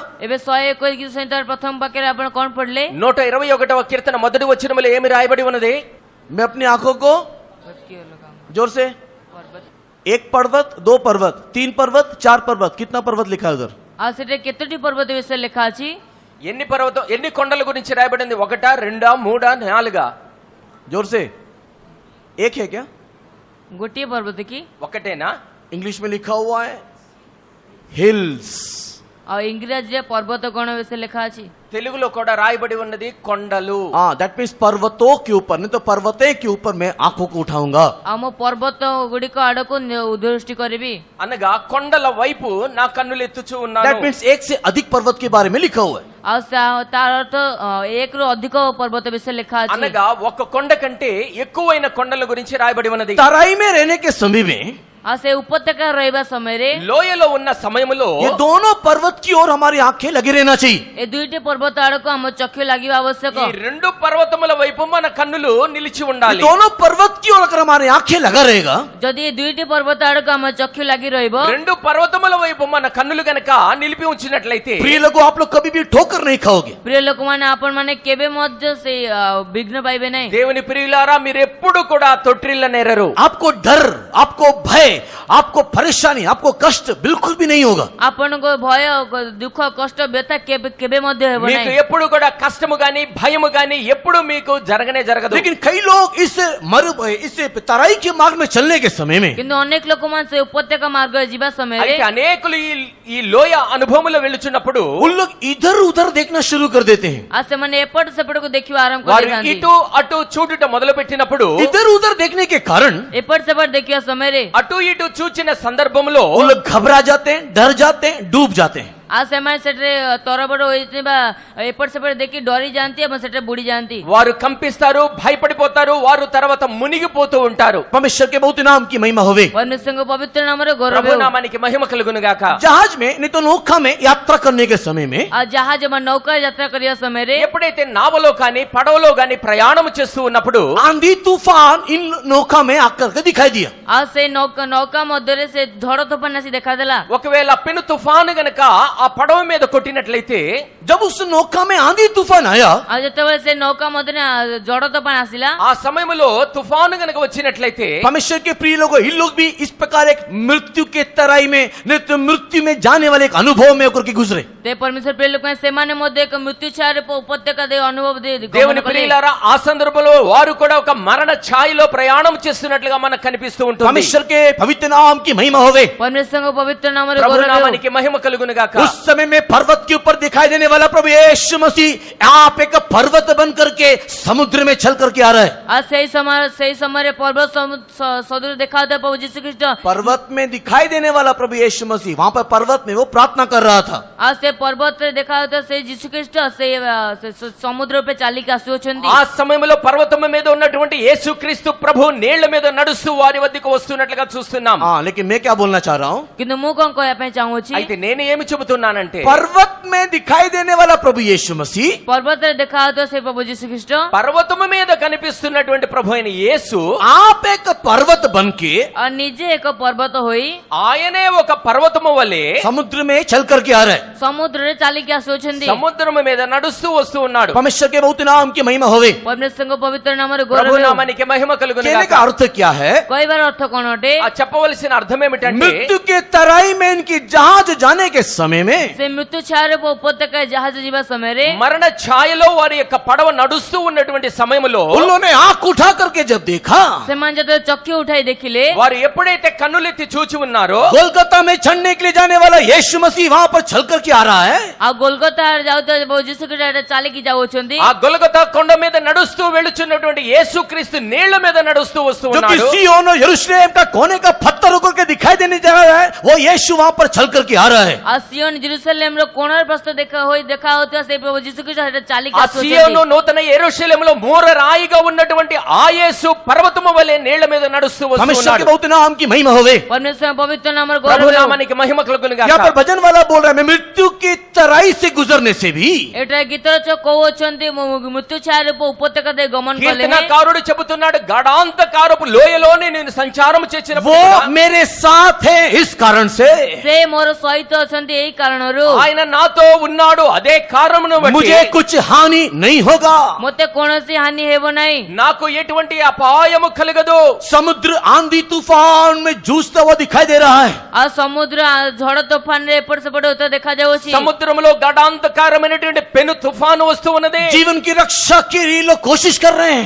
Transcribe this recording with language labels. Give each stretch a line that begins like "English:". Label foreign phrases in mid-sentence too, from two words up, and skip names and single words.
Odia: ଏବେ 121 ଗୀତ ସଂହିତାର ପ୍ରଥମ ବାକ୍ୟରେ ଆପଣ କଣ ପଢିଲେ
Telugu: 121వ కీర్తన మొదటి వచనములో ఏమి రాయబడి ఉన్నది
Hindi: मैं अपनी आंखों को जोर से, एक पर्वत, दो पर्वत, तीन पर्वत, चार पर्वत, कितना पर्वत लिखा है उधर?
Odia: ଆଉ ସେଠି କେତୋଟି ପର୍ବତ ବିଷୟରେ ଲେଖା ଅଛି
Telugu: ఎన్ని పర్వతం ఎన్ని కొండల గురించి రాయబడింది 1 2 3 4
Hindi: जोर से, एक है क्या?
Odia: ଗୋଟିଏ ପର୍ବତ କି
Telugu: ఒకటేనా
Hindi: इंग्लिश में लिखा हुआ है हिल्स।
Odia: ଆଉ ଇଂରାଜୀରେ ପର୍ବତ ଗଣ ବିଷୟରେ ଲେଖା ଅଛି
Telugu: తెలుగులో కూడా రాయబడి ఉన్నది కొండలు
Hindi: हाँ,
English: that means
Hindi: पर्वतों के ऊपर, नहीं तो पर्वते के ऊपर मैं आंखों को उठाऊंगा।
Odia: ଆଉ ମୁଁ ପର୍ବତ ଗୁଡ଼ିକ ଆଡକୁ ଉଦୃଷ୍ଟି କରିବି
Telugu: అనగా కొండల వైపు నా కన్నులు ఎత్తుచూ
Hindi: दैट
Telugu: ఉన్నాను
Hindi: मीन्स एक से अधिक पर्वत के बारे में लिखा हुआ है।
Odia: ଆଉ ତାର ଅର୍ଥ ଏକରୁ ଅଧିକ ପର୍ବତ ବିଷୟରେ ଲେଖା ଅଛି
Telugu: అనగా ఒక కొండ కంటే ఎక్కువైన కొండల గురించి రాయబడి ఉన్నది
Hindi: तराई में रहने के समय में
Odia: ଆଉ ସେ ଉପତ୍ୟକା ରହିବା ସମୟରେ
Telugu: లోయలో ఉన్న సమయములో
Hindi: ये दोनों पर्वत की ओर हमारी आंखें लगी रहना चाहिए।
Odia: ଏ ଦୁଇଟି ପର୍ବତ ଆଡକୁ ଆମ ଚକ୍ଷୁ ଲାଗିବା ଆବଶ୍ୟକ
Telugu: ఈ రెండు పర్వతముల వైపు మన కన్నులు నిలిచి
Hindi: ये
Telugu: ఉండాలి
Hindi: दोनों पर्वत की ओर अगर हमारी आंखें लगा रहेगा
Odia: ଯଦି ଏ ଦୁଇଟି ପର୍ବତ ଆଡକୁ ଆମ ଚକ୍ଷୁ ଲାଗି ରହିବ
Telugu: రెండు పర్వతముల వైపు మన కన్నులు గనక నిలిపి ఉంచినట్లయితే
Hindi: प्रिय लोगों, आप लोग कभी भी ठोकर नहीं खाओगे।
Odia: ପ୍ରିୟ ଲୋକମାନେ ଆପଣ ମାନେ କେବେ ମଧ୍ୟ ସେ ବିଘ୍ନ ପାଇବେ ନାହିଁ
Telugu: దేవుని ప్రియులారా మీరు ఎప్పుడు కూడా తొట్టిల్ల నేరరు
Hindi: आपको डर, आपको भय, आपको परेशानी, आपको कष्ट बिल्कुल भी नहीं होगा।
Odia: ଆପଣଙ୍କ ଭୟ ଦୁଃଖ କଷ୍ଟ ବ୍ୟଥା କେବେ ମଧ୍ୟ ହେବ
Telugu: మీకు
Odia: ନାହିଁ
Telugu: ఎప్పుడు కూడా కష్టము గాని భయము గాని ఎప్పుడు మీకు జరగనే జరగదు
Hindi: लेकिन कई लोग इस तराई के मार्ग में चलने के समय में
Odia: କିନ୍ତୁ ଅନେକ ଲୋକମାନେ ସେ ଉପତ୍ୟକା ମାର୍ଗରେ ଯିବା ସମୟରେ
Telugu: అయితే అనేకులు ఈ లోయ అనుభవములో వెళ్ళుచున్నప్పుడు
Hindi: उन लोग इधर उधर देखना शुरू कर देते हैं।
Odia: ଆଉ ସେମାନେ ଏପଟ ସେପଟକୁ ଦେଖିବା ଆରମ୍ଭ
Telugu: వారు
Odia: କରିଥାନ୍ତି
Telugu: ఇటు అటు చూడుట మొదలు పెట్టినప్పుడు
Hindi: इधर उधर देखने के कारण
Odia: ଏପଟ ସେପଟ ଦେଖିବା ସମୟରେ
Telugu: అటు ఇటు చూచిన సందర్భంలో
Hindi: वो लोग घबरा जाते हैं, डर जाते हैं, डूब जाते हैं।
Odia: ଆଉ ସେମାନେ ସେଠାରେ ତରବର ହୋଇଥିବା ଏପଟ ସେପଟ ଦେଖି ଡରି ଯାଆନ୍ତି ଏବଂ ସେଠାରେ ବୁଡି ଯାଆନ୍ତି
Telugu: వారు కంపిస్తారు భయపడిపోతారు వారు తర్వాత మునిగిపోతూ ఉంటారు
Hindi: परमेश्वर के बहुत नाम की महिमा होवे।
Odia: परमेश्वरଙ୍କ ପବିତ୍ର ନାମରେ ଗୌରବ
Telugu: ప్రభు నామానికి మహిమ కలుగును గాక
Hindi: जहाज में नहीं तो नौका में यात्रा करने के समय में
Odia: ଆଉ ଜାହାଜ ବା ନୌକାରେ ଯାତ୍ରା କରିବା ସମୟରେ
Telugu: ఎప్పుడైతే నావలో కానీ పడవలో కానీ ప్రయాణం చేస్తూ ఉన్నప్పుడు
Hindi: आंधी तूफान इन नौका में आकर के दिखाई दिया।
Odia: ଆଉ ସେ ନୌକା ମଧ୍ୟରେ ସେ ଝଡ଼ ତୋଫାନ ଆସି ଦେଖାଦେଲା
Telugu: ఒకవేళ పెను తుఫాను గనక ఆ పడవ మీద కొట్టినట్లయితే
Hindi: जब उस नौका में आंधी तूफान आया
Odia: ଆଉ ଯେତେବେଳେ ସେ ନୌକା ମଧ୍ୟରେ ଝଡ଼ ତୋଫାନ ଆସିଲା
Telugu: ఆ సమయంలో తుఫాను గనక వచ్చినట్లయితే
Hindi: परमेश्वर के प्रिय लोगों, इन लोग भी इस प्रकार एक मृत्यु के तराई में, नहीं तो मृत्यु में जाने वाले एक अनुभव में होकर के गुजरे।
Odia: ତେ ପରମେଶ୍ୱର ପ୍ରିୟ ଲୋକ ସେମାନେ ମଧ୍ୟ ଏକ ମୃତ୍ୟୁ ଛାୟାରେ ଉପତ୍ୟକା ଦେଇ ଅନୁଭବ
Telugu: దేవుని ప్రియులారా ఆ సందర్భంలో వారు కూడా ఒక మరణ ఛాయలో ప్రయాణం చేస్తున్నట్లుగా మనకు కనిపిస్తూ ఉంటుంది
Hindi: परमेश्वर के पवित्र नाम की महिमा होवे।
Odia: परमेश्वरଙ୍କ ପବିତ୍ର ନାମରେ
Telugu: ప్రభు
Odia: ଗୌରବ
Telugu: నామానికి మహిమ కలుగును గాక
Hindi: उस समय में पर्वत के ऊपर दिखाई देने वाला प्रभु यीशु मसीह आप एक पर्वत बन करके समुद्र में चल करके आ रहा है।
Odia: ଆଉ ସେଇ ସମୟରେ ପର୍ବତ ସଦୃଶ ଦେଖାଯାଉଥିବା ପ୍ରଭୁ ଯୀଶୁ ଖ୍ରୀଷ୍ଟ
Hindi: पर्वत में दिखाई देने वाला प्रभु यीशु मसीह वहां पर पर्वत में वो प्रार्थना कर रहा था।
Odia: ଆଉ ସେ ପର୍ବତରେ ଦେଖାଯାଉଥିବା ସେଇ ଯୀଶୁ ଖ୍ରୀଷ୍ଟ ସେ ସମୁଦ୍ର ଉପରେ ଚାଲିକି ଆସୁଅଛନ୍ତି
Telugu: ఆ సమయంలో పర్వతం మీద ఉన్నటువంటి యేసుక్రీస్తు ప్రభు నీళ్ల మీద నడుస్తూ వారి వద్దకు వస్తున్నట్లుగా చూస్తున్నాం
Hindi: हाँ, लेकिन मैं क्या बोलना चाह रहा हूँ,
Odia: କିନ୍ତୁ ମୁଁ କଣ କହିବା ପାଇଁ ଚାହୁଁଛି
Telugu: అయితే నేను ఏమి చెబుతున్నానంటే
Hindi: पर्वत में दिखाई देने वाला प्रभु यीशु मसीह
Odia: ପର୍ବତରେ ଦେଖାଯାଉଥିବା ସେ ପ୍ରଭୁ ଯୀଶୁ ଖ୍ରୀଷ୍ଟ
Telugu: పర్వతము మీద కనిపిస్తున్నటువంటి ప్రభు అయిన యేసు
Hindi: आप एक पर्वत बन के
Odia: ଆଉ ନିଜେ ଏକ ପର୍ବତ ହୋଇ
Telugu: ఆయనే ఒక పర్వతము వలె
Hindi: समुद्र में चल करके आ रहा है।
Odia: ସମୁଦ୍ରରେ ଚାଲିକି ଆସୁଅଛନ୍ତି
Telugu: సముద్రము మీద నడుస్తూ వస్తూ ఉన్నాడు
Hindi: परमेश्वर के बहुत नाम की महिमा होवे।
Odia: ପରମେଶ୍ୱରଙ୍କ ପବିତ୍ର ନାମରେ
Telugu: ప్రభు
Odia: ଗୌରବ
Telugu: నామానికి మహిమ కలుగును
Hindi: कहने
Telugu: గాక
Hindi: का अर्थ क्या है?
Odia: କହିବାର ଅର୍ଥ କଣ ଅଟେ
Telugu: ఆ చెప్పవలసిన అర్థం ఏమిటంటే
Hindi: मृत्यु के तराई में इनकी जहाज जाने के समय में
Odia: ସେ ମୃତ୍ୟୁ ଛାୟାର ଉପତ୍ୟକା ଜାହାଜ ଯିବା ସମୟରେ
Telugu: మరణ ఛాయలో వారి యొక్క పడవ నడుస్తూ ఉన్నటువంటి సమయంలో
Hindi: उन्होंने आंख उठा करके जब देखा,
Odia: ସେମାନେ ଯେତେବେଳେ ଚକ୍ଷୁ ଉଠାଇ ଦେଖିଲେ
Telugu: వారు ఎప్పుడైతే కన్నులెత్తి చూచి ఉన్నారో
Hindi: कोलकाता में चढ़ने के लिए जाने वाला यीशु मसीह वहां पर चल करके आ रहा है।
Odia: ଆଉ ଗୋଲଗତା ଯାଉଥିବା ପ୍ରଭୁ ଯୀଶୁ ଖ୍ରୀଷ୍ଟ ଚାଲିକି ଯାଉଛନ୍ତି।
Telugu: ఆ గొలగతా కొండ మీద నడుస్తూ వెళుచున్నటువంటి యేసుక్రీస్తు నీళ్ల మీద నడుస్తూ వస్తూ
Hindi: जो कि
Telugu: ఉన్నాడు।
Hindi: सिय्योन और यरूशलेम का कोने का पत्थर होकर के दिखाई देने जा रहा है, वो यीशु वहां पर चल करके आ रहा है।
Odia: ଆଉ ସିଓନ ଜେରୁସାଲେମର କୋଣର ପ୍ରସ୍ତ ଦେଖା ହଉଥିବା ସେ ପ୍ରଭୁ ଯୀଶୁ ଖ୍ରୀଷ୍ଟ ସେଟା ଚାଲିକି
Telugu: ఆ సియోను
Odia: ଆସୁଛନ୍ତି।
Telugu: నూతన యెరూషలేములో మూర రాయిగా ఉన్నటువంటి ఆ యేసు పర్వతము వలె నీళ్ల మీద నడుస్తూ వస్తూ
Hindi: परमेश्वर के
Telugu: ఉన్నాడు।
Hindi: बहुत नाम की महिमा होवे।
Odia: ପରମେଶ୍ୱର ପବିତ୍ର ନାମର
Telugu: ప్రభు
Odia: ગૌરવ
Telugu: నామానికి మహిమ కలుగును
Hindi: यहाँ पर
Telugu: గాక।
Hindi: भजन वाला बोल रहा है, मैं मृत्यु की तराई से गुजरने से भी
Odia: ଏଠାରେ ଗୀତର କହୁଛନ୍ତି ମୃତ୍ୟୁ ଛାୟାର ଉପତ୍ୟକା ଦେଇ ଗମନ କଲେ
Telugu: కీర్తనకారుడు చెబుతున్నాడు, గాఢాంధకారపు లోయలోనే నేను సంచారం చేసినప్పుడు
Hindi: वो
Telugu: కూడా
Hindi: मेरे साथ है इस कारण से
Odia: ସେ ମୋର ସହିତ ଅଛନ୍ତି ଏଇ କାରଣରୁ
Telugu: ఆయన నాతో ఉన్నాడు, అదే కారణమును బట్టి
Hindi: मुझे कुछ हानि नहीं होगा।
Odia: ମୋତେ କୌଣସି ହାନି ହେବ ନାହିଁ।
Telugu: నాకు ఎటువంటి అపాయము కలగదు।
Hindi: समुद्र आंधी तूफान में जूझता हुआ दिखाई दे रहा है।
Odia: ଆଉ ସମୁଦ୍ର ଝଡ଼ ତୋଫାନରେ ଏପଟ ସେପଟ ହଉଥିବା ଦେଖାଯାଉଛି।
Telugu: సముద్రములో గాఢాంధకారమైనటువంటి పెను తుఫాను వస్తూ ఉన్నది।
Hindi: जीवन की रक्षा के लिए लोग कोशिश कर रहे हैं।